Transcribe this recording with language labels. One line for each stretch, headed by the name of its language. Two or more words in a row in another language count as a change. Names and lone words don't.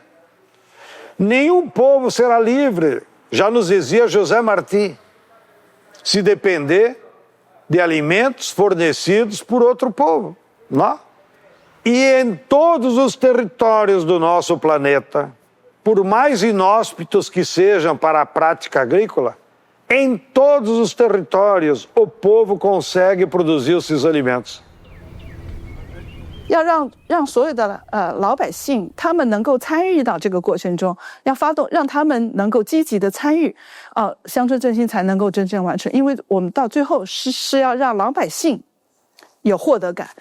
Portuguese: Nenhum povo será livre, já nos dizia José Martí, se depender de alimentos fornecidos por outro povo, não? E em todos os territórios do nosso planeta, por mais inóspitos que sejam para a prática agrícola, em todos os territórios o povo consegue produzir os seus alimentos.
Chinese: 要让所有的老百姓他们能够参与到这个过程中，要发动让他们能够积极的参与，乡村振兴才能够真正完成。因为我们到最后是要让老百姓有获得感。